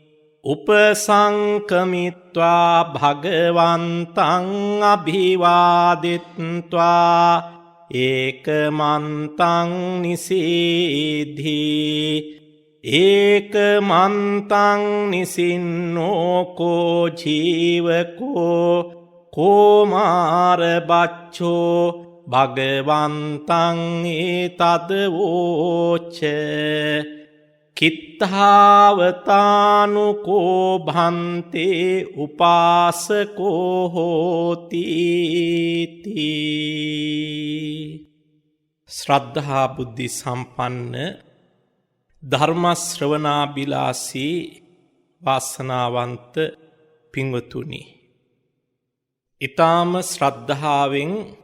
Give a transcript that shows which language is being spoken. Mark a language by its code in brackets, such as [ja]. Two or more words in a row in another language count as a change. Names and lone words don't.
[pi] උපසංකමිත්වා භගවන්තං අභිවාදිත්වා ඒකමන්තං නිසීධී ඒකමන්තං නිසින්නෝකෝ ජීවකෝ කෝමාර බච්චෝ භගවන්තං ඒතදවෝච කිත්තාවතානුකෝ භන්තේ උපාසකෝ හෝති [si] ශ්‍රද්ධා බුද්ධි සම්පන්න ධර්ම ශ්‍රවණාබිලාසී වාසනාවන්ත පින්වතුනි, ඊ타ම ශ්‍රද්ධාවෙන්